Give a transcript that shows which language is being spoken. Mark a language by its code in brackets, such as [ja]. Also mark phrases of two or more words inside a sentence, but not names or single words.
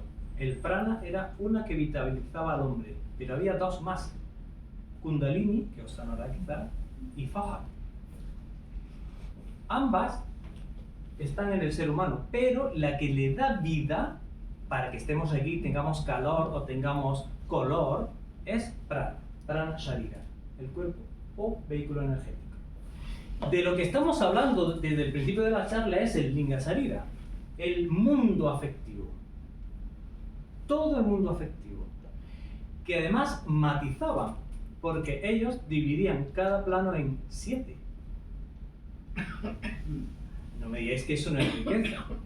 [es] El prana era una que vitalizaba al hombre, pero había 2 más: Kundalini, que os sonará quizá, y Faja. Ambas están en el ser humano, pero la que le da vida para que estemos aquí, tengamos calor o tengamos color, es prana, [sa] प्राण शरीर, [es] el cuerpo o vehículo energético. De lo que estamos hablando desde el principio de la charla es el [sa] लिङ्ग शरीर, [es] el mundo afectivo. Todo el mundo afectivo, que además matizaban, porque ellos dividían cada plano en 7. No me digáis que eso no es riqueza.